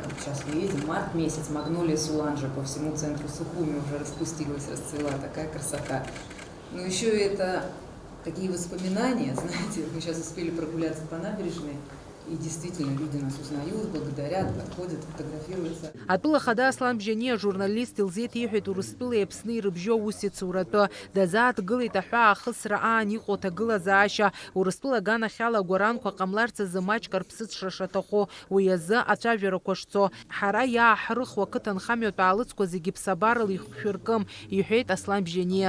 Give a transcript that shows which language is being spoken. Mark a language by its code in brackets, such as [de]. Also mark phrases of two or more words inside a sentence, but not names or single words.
[ru] Вот сейчас мы едем, март месяц, магнолия Суланжа по всему центру Сухуми уже распустилась, расцвела, такая красота. Но еще это такие воспоминания, знаете, мы сейчас успели прогуляться по набережной, и действительно люди нас узнают, благодарят, подходят, фотографируются. [ab] Былахада Аслан Бжьани ажурналист илзеит иҳәеит Урыстәылеи Аԥсни рыбжьоу ус иацуратәы. Дазааҭгылеит аҳәаа ахысра аан иҟоу аҭагылазаашьа. Урыстәыла аганахьала агәаранқәа ҟамларц азы маҷк рԥсыҽра шаҭаху. Уи азы ацәажәарақәа шцо. Ҳара иааҳрыхуа ақыҭанхамҩатә аалыҵқәа зегьы ԥсабарала ихшәыркым, иҳәеит Аслан Бжьани.